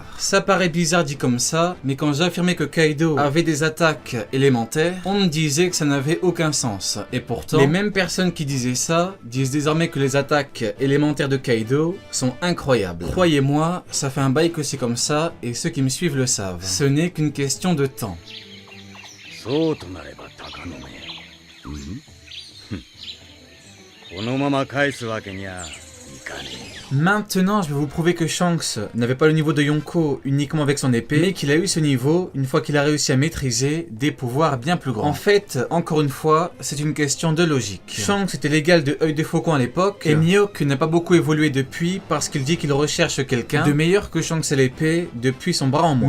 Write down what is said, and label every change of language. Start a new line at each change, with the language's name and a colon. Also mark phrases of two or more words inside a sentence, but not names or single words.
French: Ça paraît bizarre dit comme ça, mais quand j'affirmais que Kaido avait des attaques élémentaires, on me disait que ça n'avait aucun sens. Et pourtant, les mêmes personnes qui disaient ça disent désormais que les attaques élémentaires de Kaido sont incroyables. Croyez-moi, ça fait un bail que c'est comme ça, et ceux qui me suivent le savent. Ce n'est qu'une question de temps.
Japanese: そうとなれば鷹の目。このまま返すわけにはいかねえ。
French: Maintenant, je vais vous prouver que Shanks n'avait pas le niveau de Yonko uniquement avec son épée, mais qu'il a eu ce niveau une fois qu'il a réussi à maîtriser des pouvoirs bien plus grands. En fait, encore une fois, c'est une question de logique. Shanks était l'égal de Œil de Faucon à l'époque, et Mihawk n'a pas beaucoup évolué depuis parce qu'il dit qu'il recherche quelqu'un de meilleur que Shanks à l'épée depuis son bras en moins.